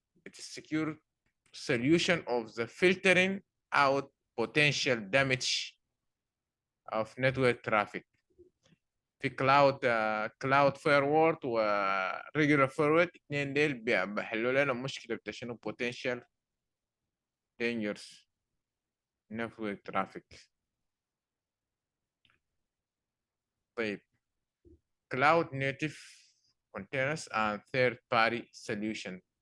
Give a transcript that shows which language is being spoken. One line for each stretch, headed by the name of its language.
English: It is secure solution of the filtering out potential damage of network traffic.
Arabic: في cloud firewall و regular firewall الاثنين ديل بيحلوا لنا مشكلة بتاع شنو
English: potential dangers network traffic. طيب cloud native containers and third party solution.